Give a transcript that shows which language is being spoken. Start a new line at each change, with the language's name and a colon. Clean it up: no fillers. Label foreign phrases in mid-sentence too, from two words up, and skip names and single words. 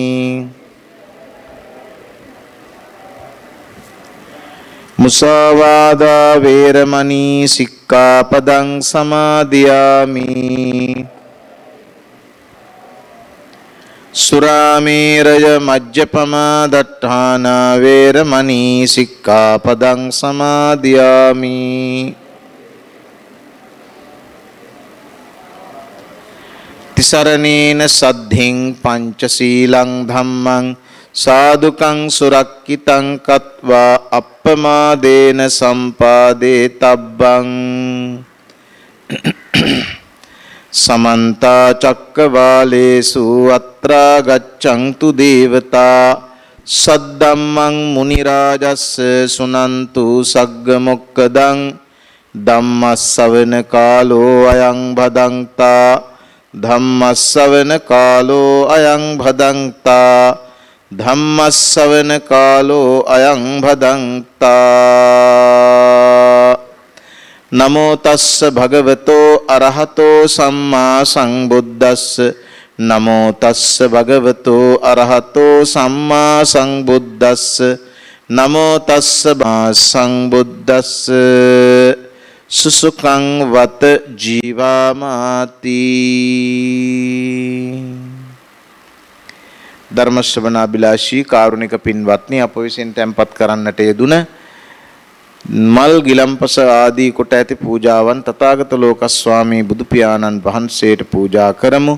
Pali: มุสาวาทา เวรมณี สิกขาปดัง සමාදියාමි สุราเมรยมัจจปมาดัฏฐานา เวรมณี สิกขาปดัง සමාදියාමි ติสรณีนสัดถิงปัญจศีลังธัมมัง සාදුකං සුරක්කිතං කତ୍වා අප්පමාදේන සම්පාදේ තබ්බං සමන්ත චක්කවාලේසු අත්‍රා ගච්ඡන්තු දේවතා සද්දම්මං මුනි රාජස්ස සුනන්තු සග්ග මොක්කදං ධම්මස්සවන කාලෝ අයං භදංතා ධම්මස්සවන කාලෝ අයං භදංතා ධම්මස්සවන කාලෝ අයං භදංතා නමෝ තස්ස භගවතෝ අරහතෝ සම්මා සංබුද්දස්ස නමෝ තස්ස භගවතෝ අරහතෝ සම්මා සංබුද්දස්ස නමෝ තස්ස සංබුද්දස්ස සුසුඛං වත ජීවාමාති
Sinhala: ධර්ම ශ්‍රවණාබිලාෂී කාරුණික පින්වත්නි අප විසින් tempත් කරන්නට යෙදුන මල් ගිලම්පස ආදී කොට ඇති පූජාවන් තථාගත ලෝක ස්වාමී බුදු පියාණන් වහන්සේට පූජා කරමු.